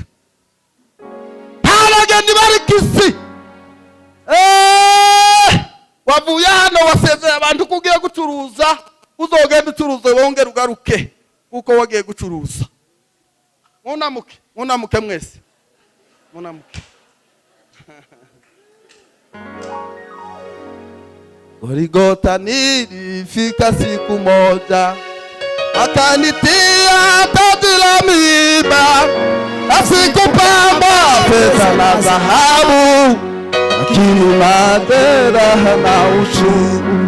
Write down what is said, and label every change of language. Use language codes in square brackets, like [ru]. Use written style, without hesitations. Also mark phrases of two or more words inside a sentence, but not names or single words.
[rn] Abageni bari Kisi. Wavuye hano wasezeye abantu kugiye gucuruza, uzogenda ucuruza wongera ugaruke kuko wagiye gucuruza. Munamuke mwese. Munamuke. [sw] Goligota nilifika siku moja, akanitia taji la miiba, asikupamba pesa na dhahabu, lakini majeraha na uchungu.